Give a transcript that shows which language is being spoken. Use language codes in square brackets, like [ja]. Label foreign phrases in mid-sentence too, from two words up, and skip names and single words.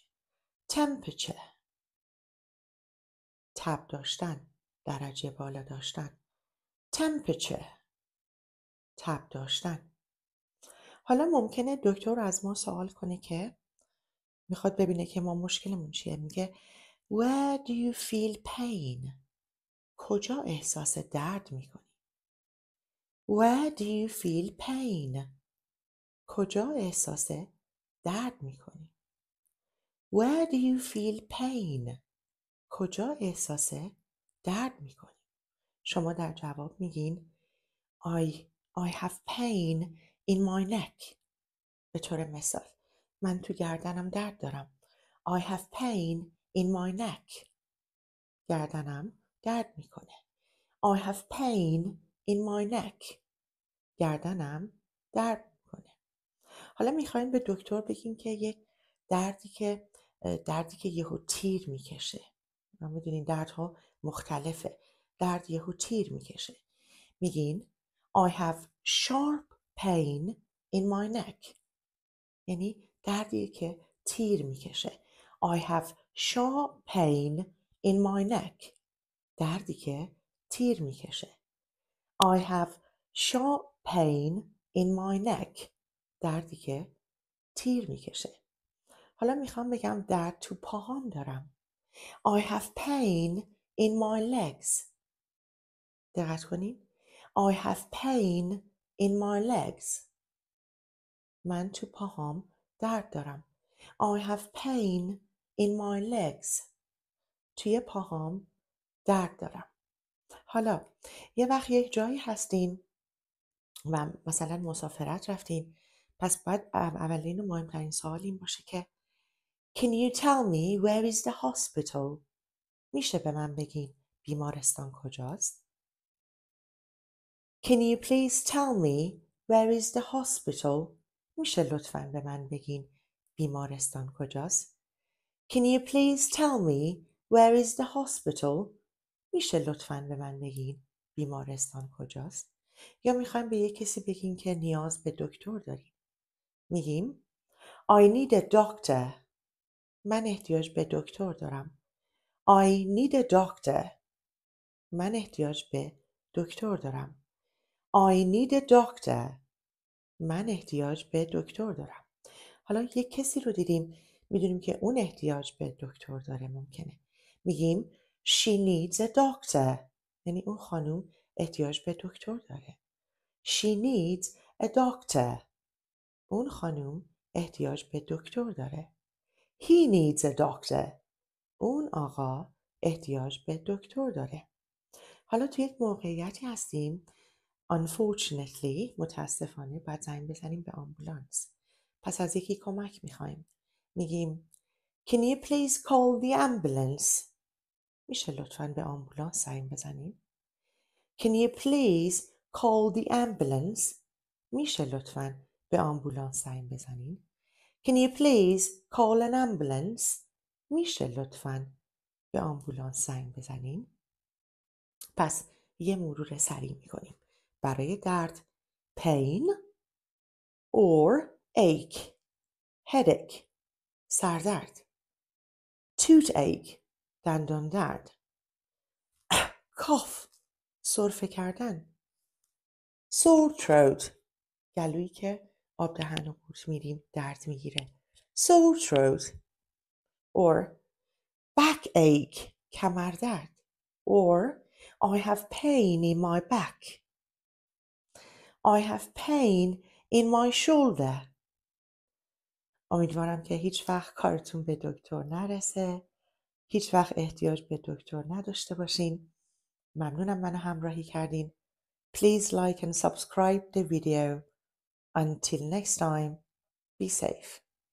[fa] temperature، تب داشتن، درجه بالا داشتن. temperature، تب داشتن. حالا ممکنه دکتر از ما سوال کنه که میخواد ببینه که ما مشکلمون چیه. [en] میگه Where do you feel pain؟ [fa] کجا احساس درد میکنی؟ [en] Where do you feel pain؟ [fa] کجا احساس درد میکنی؟ [en] Where do you feel pain؟ [fa] کجا احساس درد میکنی؟ شما در جواب میگین [en] I have pain in my neck. [fa] به طور مثال من تو گردنم درد دارم. [en] I have pain in my neck. [fa] گردنم درد میکنه. [en] I have pain in my neck. [fa] گردنم درد میکنه. حالا میخوایم به دکتر بگیم که یک دردی که یهو تیر میکشه. ما میدونین دردها مختلفه. درد یهو تیر میکشه. میگین [en] I have sharp pain in my neck. [fa] یعنی دردی که تیر میکشه. [en] I have sharp pain in my neck. [fa] دردی که تیر میکشه. [en] I have sharp pain in my neck. [fa] دردی که تیر میکشه. حالا میخوام بگم درد تو پاهام دارم. [en] I have pain in my legs. [fa] دقت کنید. [en] I have pain in my legs. [fa] من تو پاهام درد دارم. [en] I have pain in my legs. [fa] توی پاهام درد دارم. حالا یه وقت یک جایی هستین و مثلا مسافرت رفتین، پس باید اولین و مهمترین سوال این باشه که [en] Can you tell me where is the hospital؟ [fa] میشه به من بگین بیمارستان کجاست؟ [en] Can you please tell me where is the hospital؟ [fa] میشه لطفاً به من بگین بیمارستان کجاست؟ [en] Can you please tell me where is the hospital؟ [fa] میشه لطفاً به من بگین بیمارستان کجاست؟ یا میخوایم به یک کسی بگین که نیاز به دکتر داریم. [en] میگیم I need a doctor. [fa] من احتیاج به دکتر دارم. [en] I need a doctor. [fa] من احتیاج به دکتر دارم. [en] I need a doctor. [fa] من احتیاج به دکتر دارم. حالا یک کسی رو دیدیم میدونیم که اون احتیاج به دکتر داره. ممکنه میگیم [en] She needs a doctor. [fa] یعنی اون خانوم احتیاج به دکتر داره. [en] She needs a doctor. [fa] اون خانوم احتیاج به دکتر داره. [en] He needs a doctor. [fa] اون آقا احتیاج به دکتر داره. حالا توی یک موقعیتی هستیم unfortunately، متاسفانه باید زنگ بزنیم به آمبولانس. پس از یکی کمک میخوایم. میگیم [en] Can you please call the ambulance؟ [fa] میشه لطفاً به آمبولانس زنگ بزنیم؟ [en] Can you please call the ambulance؟ [fa] میشه لطفاً به آمبولانس زنگ بزنیم؟ [en] Can you please call an ambulance؟ [fa] میشه لطفاً به آمبولانس زنگ بزنیم؟ پس یه مرور سریع میکنیم. برای درد [en] pain or ache، headache، [fa] سردرد، toothache، دندان درد، cough، سرفه کردن، [en] sore throat، [fa] گلویی که آب دهن رو قورت میدیم درد میگیره، [en] sore throat، or backache، [fa] کمر درد، [en] or I have pain in my back، I have pain in my shoulder. [fa] امیدوارم که هیچ وقت کارتون به دکتر نرسه، هیچ وقت احتیاج به دکتر نداشته باشین. ممنونم منو همراهی کردین. [en] Please like and subscribe the video. Until next time, be safe.